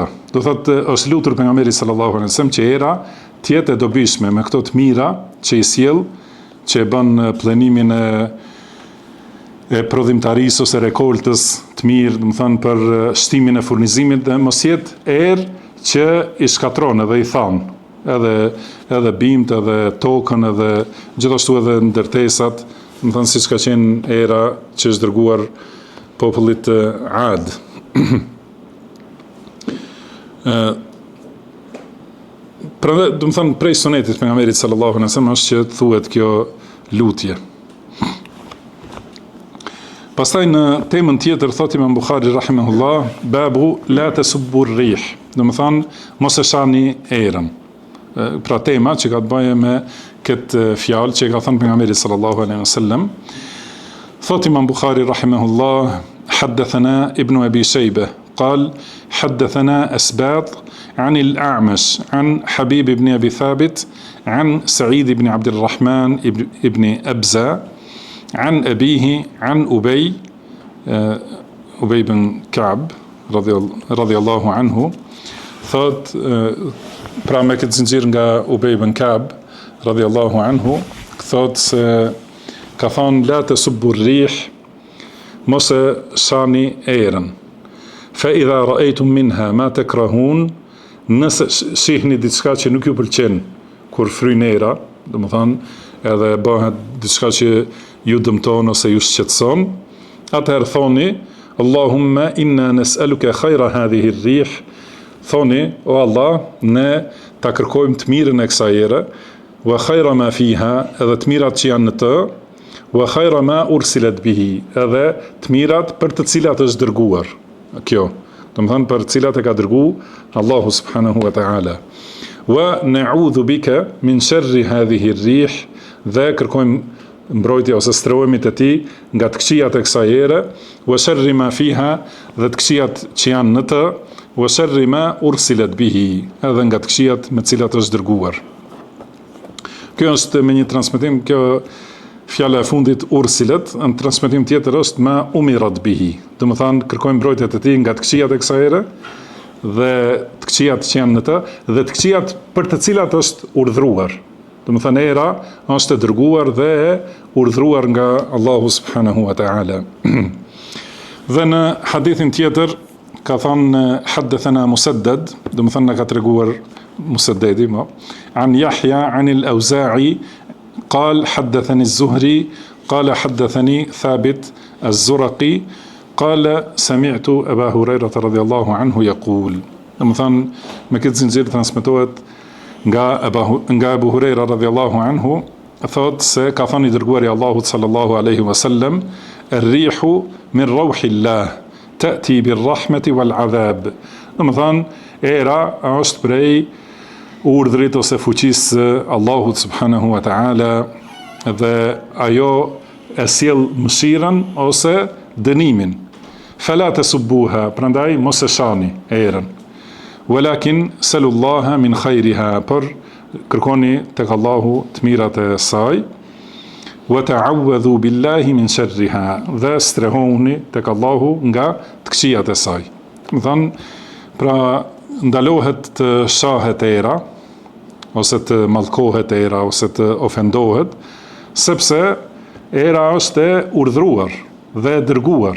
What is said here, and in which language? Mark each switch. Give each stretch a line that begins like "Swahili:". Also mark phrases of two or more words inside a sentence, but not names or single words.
Albanian: Do thotë është lutur pejgamberi
Arabic: صلى الله عليه وسلم
Albanian: që era të jetë e dobishme me këto të mira që i sjell, që e bën plenimin e prodhimtarisë ose rekoltës të mirë, do të thënë për shtimin e furnizimit, dhe mos jetë erë që i shkatron edhe i than, edhe bimt, edhe tokën, edhe gjithashtu edhe ndërtesat, do të thënë siç ka qenë era që është dërguar popullit Ad. Pra do të thënë prej sunetit pejgamberit
Arabic: صلى الله عليه وسلم
Albanian: është që thuhet kjo lutje. Pastaj në temën tjetër thot Imam Buhari rahimahullah,
Arabic: باب لا تسبوا الريح,
Albanian: do të thënë mos e shani erën. Pra tema që ka të bëjë me këtë fjalë që ka thënë pejgamberi
Arabic: صلى الله عليه وسلم. Thot Imam Buhari rahimahullah, حدثنا ابن أبي شيبة قال حدثنا أسباط عن الأعمش عن حبيب بن أبي ثابت عن سعيد بن عبد الرحمن ابن أبزة عن أبيه عن أبي بن كعب رضي الله عنه.
Albanian: Thot pra me këtë zinxhir nga Ubej ibn Ka'b
Arabic: رضي الله عنه,
Albanian: thot se ka thonë
Arabic: لا تسبوا الريح,
Albanian: mos e shani erën.
Arabic: فإذا رأيتم منها ما تكرهون,
Albanian: nëse shihni diçka që nuk ju pëlqen kur fryn era, domethënë edhe bëhet diçka që ju dëmton ose ju shqetëson, atëherë thoni
Arabic: اللهم إنا نسألك خير هذه الريح,
Albanian: thoni o Allah, ne ta kërkojmë të mirën e kësaj ere,
Arabic: وخير ما فيها,
Albanian: edhe të mirat që janë në të,
Arabic: وخير ما أرسلت به,
Albanian: edhe të mirat për të cilat është dërguar. Kjo, domethënë për të cilat e ka dërguar Allahu
Arabic: سبحانه وتعالى. ونعوذ بك من شر هذه الريح,
Albanian: dhe kërkojmë mbrojtje ose strehohemi te ti nga të këqijat e kësaj ere,
Arabic: وشر ما فيها,
Albanian: dhe të këqijat që janë në të,
Arabic: وشر ما أرسلت به,
Albanian: edhe nga të këqijat me të cilat është dërguar. Kjo është me një transmetim, kjo fjala e fundit ursilet, në transmetim tjetër është
Arabic: ما أمرت به.
Albanian: Do të thënë kërkojmë mbrojtje te ti nga të këqijat e kësaj ere dhe të këqijat që janë në të, dhe të këqijat për të cilat është urdhëruar. Do të thënë era është e dërguar dhe e urdhëruar nga Allahu
Arabic: سبحانه وتعالى.
Albanian: Dhe në hadithin tjetër ka thënë haddathana Musaddad, do të thënë na ka treguar Musaddadi,
Arabic: عن يحيى عن الأوزاعي قال حدثني الزهري قال حدثني ثابت الزرقي قال سمعت أبا هريرة رضي الله عنه يقول.
Albanian: Domethënë me këtë zinxhir transmetohet nga Abu Huraira
Arabic: رضي الله عنه,
Albanian: thot se ka thënë i dërguari i Allahut
Arabic: صلى الله عليه وسلم, الريح من روح الله تأتي بالرحمة والعذاب.
Albanian: Domethënë era është prej urdhrit ose fuqisë Allahut
Arabic: سبحانه وتعالى,
Albanian: dhe ajo e sjell mëshirën ose dënimin.
Arabic: فلا تسبوها,
Albanian: prandaj mos e shani erën.
Arabic: ولكن سلوا الله من خيرها,
Albanian: por kërkoni tek Allahu të mirat e saj.
Arabic: وتعوذوا بالله من شرها,
Albanian: dhe strehohuni tek Allahu nga të këqijat e saj. Do thënë, pra ndalohet të shahet era, ose të mallkohet era, ose të ofendohet, sepse era është e urdhëruar dhe e dërguar.